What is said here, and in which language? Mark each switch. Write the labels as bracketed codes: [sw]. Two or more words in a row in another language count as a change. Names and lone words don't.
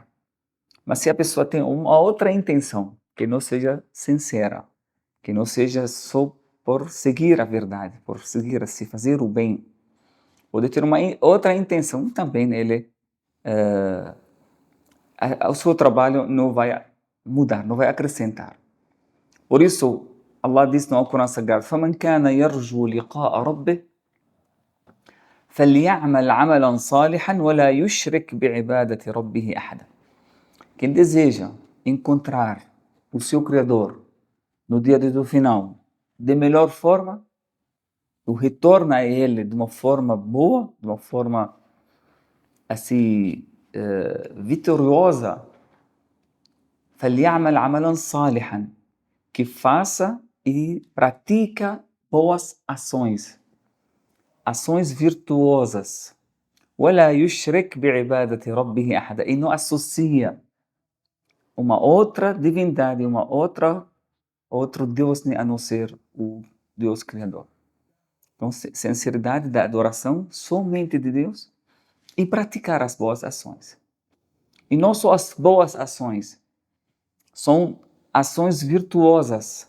[pt] Mas se a pessoa tem uma outra intenção, que não seja sincera, que não seja só por seguir a verdade, por seguir se fazer o bem, pode ter uma outra intenção também, o seu trabalho não vai mudar, não vai acrescentar. Por isso, Allah diz no Alcorão Sagrado: [ar] فَمَنْ كَانَ يَرْجُو لِقَاءَ رَبِّهِ فَلْيَعْمَلْ عَمَلًا صَالِحًا وَلَا يُشْرِكْ بِعِبَادَةِ رَبِّهِ أَحَدًا. [pt] Quem deseja encontrar o seu Criador no dia do final de melhor forma, o retorna a Ele de uma forma boa, de uma forma assim vitoriosa, [ar] فَلْيَعْمَلْ عَمَلًا صَالِحًا, [pt] que faça e pratica boas ações, ações virtuosas. [ar] وَلَا يُشْرِكْ بِعِبَادَةِ رَبِّهِ أَحَدًا, [pt] e não associa uma outra divindade, outro Deus a não ser o Deus Criador. Então, sinceridade da adoração somente de Deus e praticar as boas ações. E não só as boas ações, são ações virtuosas.